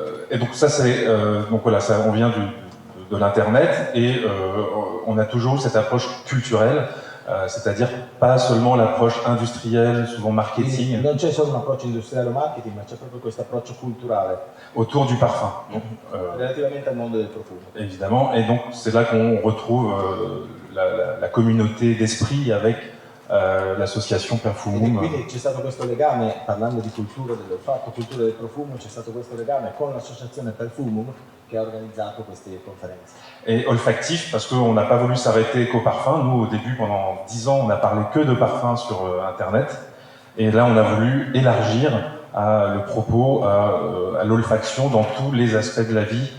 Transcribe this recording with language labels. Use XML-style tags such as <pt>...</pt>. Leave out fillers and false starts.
<fr>Et donc ça c'est donc voilà, ça, on vient de l'internet et on a toujours eu cette approche culturelle, c'est-à-dire pas seulement l'approche industrielle, souvent marketing.</fr> <it>Non c'è solo un approccio industriale o marketing, ma c'è proprio questo approccio culturale</it> <fr>autour du parfum.</fr> <it>Relativamente al mondo del profumo.</it> <fr>Évidemment, et donc c'est là qu'on retrouve la communauté d'esprit avec l'association Perfumum.</fr> <it>Quindi c'è stato questo legame, parlando di cultura dell'olfatto, cultura del profumo, c'è stato questo legame con l'associazione Perfumum che ha organizzato queste conferenze.</it> <fr>Et olfactif, parce qu'on n'a pas voulu s'arrêter qu'au parfum. Nous, au début, pendant 10 ans, on n'a parlé que de parfum sur Internet. Et là, on a voulu élargir le propos à l'olfaction dans tous les aspects de la vie.</fr>